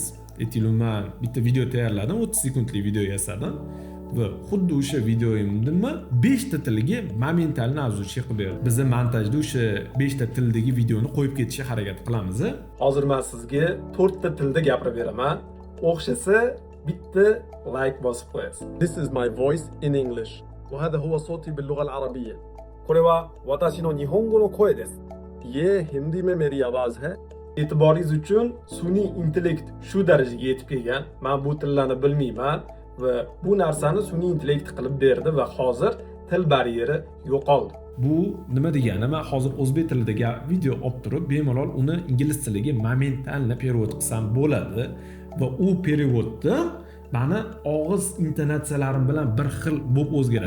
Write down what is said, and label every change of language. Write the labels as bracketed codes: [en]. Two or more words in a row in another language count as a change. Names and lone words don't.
[uz] Aytiluman bitta video tayyorladim, 30 sekundlik video yasadim va xuddi o'sha videoyimni 5 ta tilga momental navzuchi qilib berdi. Biz montajda o'sha 5 ta tildagi videoni qo'yib ketishga harakat qilamiz. Hozir men sizga 4 ta tilda gapirib beraman. O'xshasa bitta like bosib qo'yasiz. [en] This is my voice in English. [ar] وهذا هو صوتي باللغة العربية. [ja] これは私の日本語の声です。 [hi] ये हिंदी में मेरी आवाज है. [uz] E'tiboringiz uchun sun'iy intellekt shu darajaga yetib kelgan. Men bu tillarni bilmayman va bu narsani sun'iy intellekt qilib berdi va hozir til baryeri yo'qoldi. Bu nima degani? Men hozir o'zbek tilida video olib turib, bemalol uni ingliz tiliga [ru] momentalni perevod [uz] qilsam bo'ladi va u perevodda meni og'iz intonatsiyalarim bilan bir xil bo'lib o'zgaradi.